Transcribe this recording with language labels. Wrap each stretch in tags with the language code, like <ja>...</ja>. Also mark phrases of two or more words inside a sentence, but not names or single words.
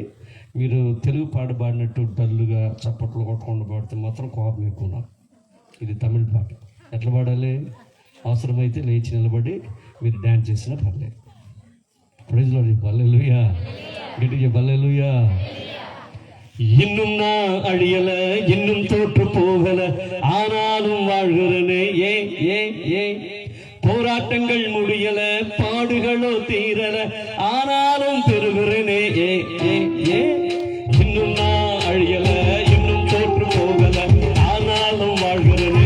<te>మీరు తెలుగు పాట పాడినట్టు డల్లుగా చప్పట్లు కొట్టకుండా పాడితే మాత్రం కోపం ఎక్కువ నాకు. ఇది తమిళ పాట. ఎట్లా పాడాలి? అవసరమైతే లేచి నిలబడి మీరు డ్యాన్స్ చేసినా పర్లేదు. ప్రైజ్లో హల్లెలూయా. గట్టిగా హల్లెలూయా.</te> <ta>இன்னும் நான் அழியல, இன்னும் தோற்று போகல, ஆனாலும் வாழ்கிறனே. ஏ ஏ ஏ போராட்டங்கள் முடியல, பாடுகளோ தீரல, ஆனாலும் பெறுகிறனே. ஏ ஏ ஏ இன்னும் நான் அழியல, இன்னும் தோற்று போகல, ஆனாலும் வாழ்கிறனே.</ta>